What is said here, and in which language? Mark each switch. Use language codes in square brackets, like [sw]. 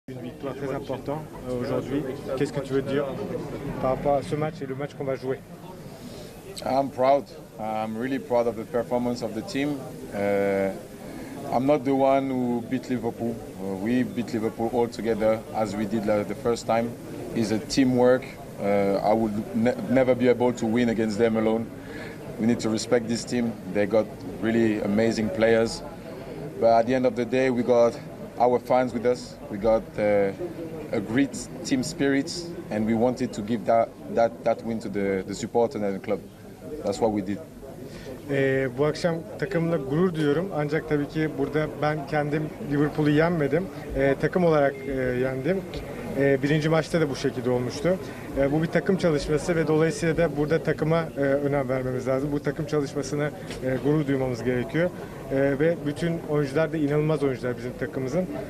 [fr] Une victoire très importante aujourd'hui. Qu'est-ce que tu veux dire par rapport à ce match et le match qu'on va jouer? [en] I'm proud. I'm really proud of the performance of the team. I'm not the one who beat Liverpool. We beat Liverpool all together as we did the first time. It's a teamwork. I would never be able to win against them alone. We need to respect this team. They got really amazing players. But at the end of the day, we got our fans with us. We got a great team spirit, and we wanted to give that win to the supporters and the club. That's what we did. [tr] Bu akşam takımla gurur duyuyorum. Ancak tabii ki burada ben kendim Liverpool'u yenmedim. Takım olarak yendim. Birinci maçta da bu şekilde olmuştu. Bu bir takım çalışması ve dolayısıyla da burada takıma önem vermemiz lazım. Bu takım çalışmasına gurur duymamız gerekiyor. Ve bütün oyuncular da inanılmaz oyuncular bizim takımımızın.